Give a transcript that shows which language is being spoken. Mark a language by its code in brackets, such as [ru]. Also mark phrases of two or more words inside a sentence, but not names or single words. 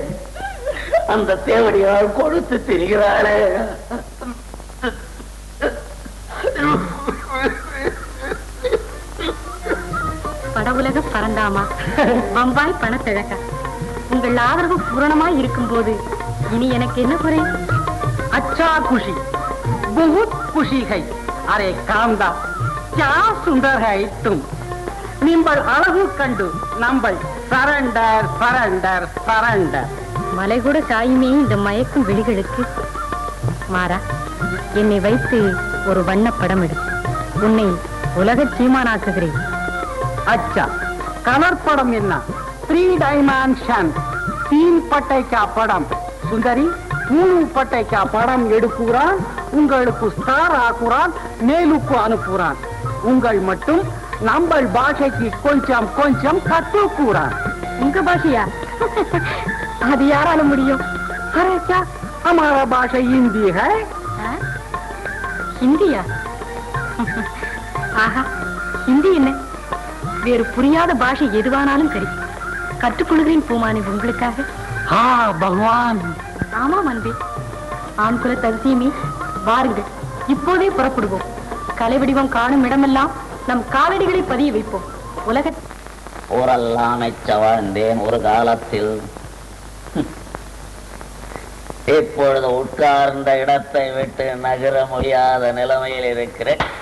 [ta] அந்த தேவடியால் கொடுத்து திரிகிறாளே. படவுலக பரந்தாமா, பம்பாய் பணத்திழக்க, உங்கள் ஆதரவு பூரணமாய் இருக்கும் போது இனி எனக்கு என்ன குறை? [hi] अच्छा खुशी, बहुत खुशी है. अरे कांदा, क्या सुंदर है तुम. [kn] ನಿಂಬಲ್ ಅಲಗು ಕಂಡು ನಂಬಲ್ [en] surrender surrender surrender. [ta] மலை கூட சாயுமே இந்த மயக்கும் விழிகளுக்கு. மாறா, என்னை வைத்து ஒரு வண்ண படம் எடு. உன்னை உலக சீமானாக்குகிறேன். [hi] अच्छा कलर पड़म என்ன? 3 डायमेंशन 3 पट्टे का पड़म. सुंदरी 3 पट्टे का पड़म எடுக்குறான். [ta] உங்களுக்கு ஸ்டார் ஆக்குறான், மேலுக்கு அனுப்புறான். உங்கள் மட்டும் நம்ம பாஷைக்கு கொஞ்சம் கொஞ்சம் கத்துக்குறான். உங்க பாஷையா? அது யாரால முடியும்? [hi] अरे क्या हमारा भाषा हिंदी है. [ta] ஹிந்தியா? ஆஹா, ஹிந்தி என்ன? வேறு புரியாத பாஷை எதுவானாலும் சரி, கற்றுக்கொள்கிறேன் பூமானி உங்களுக்காக. [hi] हाँ भगवान. [ta] ஆமாம் அன்பே, ஆண் குல தரிசியமே, வாருங்கள், இப்போதே புறப்படுவோம். கலை வடிவம் காணும் இடமெல்லாம் நம் காலடிகளை பதிய வைப்போம். உலக ஊரெல்லாம் வாழ்ந்தேன் ஒரு காலத்தில். இப்பொழுது உட்கார்ந்த இடத்தை விட்டு நகர முடியாத நிலைமையில் இருக்கிறேன்.